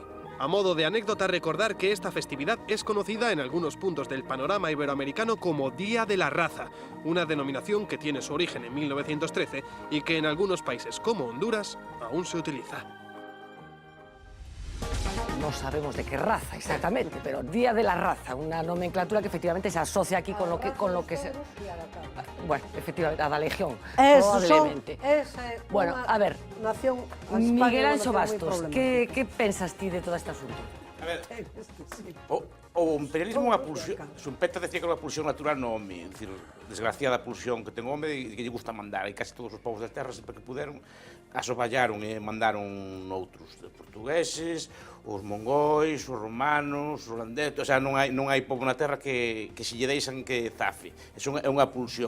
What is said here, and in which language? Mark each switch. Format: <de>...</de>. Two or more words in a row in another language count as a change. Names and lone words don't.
<es>A modo de anécdota, recordar que esta festividad es conocida en algunos puntos del panorama iberoamericano como Día de la Raza, una denominación que tiene su origen en 1913 y que en algunos países como Honduras aún se utiliza. No sabemos de qué raza exactamente, pero Día de la Raza, una nomenclatura que efectivamente se asocia aquí con lo que se... Bueno, efectivamente, a la Legión, probablemente. Bueno, a ver, nación,</es> <gl>Miguel Anxo Bastos, que pensas ti de todo este asunto? A ver, o imperialismo é unha pulsión, Schumpeter decía que era unha pulsión natural no home, é dicir, desgraciada pulsión que ten o home e que lle gusta mandar, e casi todos os povos da terra sempre que puderon asoballaron e mandaron outros, os portugueses, os mongóis, os romanos, os holandeses,</gl> <es>o sea,</es> <gl>non hai povo na terra que se lle deixan que zafe, eso é unha pulsión.</gl>